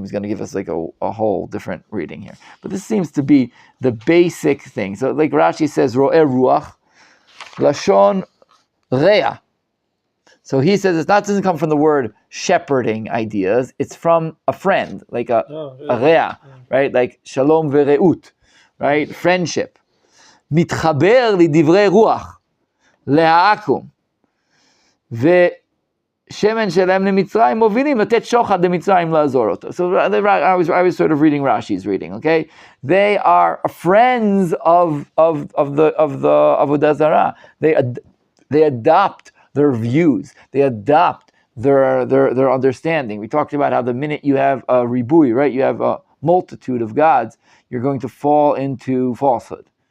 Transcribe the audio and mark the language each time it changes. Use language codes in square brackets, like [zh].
[en] He's going to give us like a whole different reading here. But this seems to be the basic thing. So like Rashi says, [he] Ro'eh Ruach, Lashon Rea. [en] So he says it doesn't come from the word shepherding ideas. It's from a friend, like a Rea, right? Like Shalom Vereut, right? Friendship. [he] מתחבר לדברי רוח, להעקום, ושמן שלהם למצרים מובילים לתת שוחד למצרים לעזור אותו. [en] So I was sort of reading Rashi's reading, okay? They are friends of the Avodah Zarah. They adopt their views. They adopt their understanding. We talked about how the minute you have a ribui, right? You have a multitude of gods, you're going to fall into falsehood.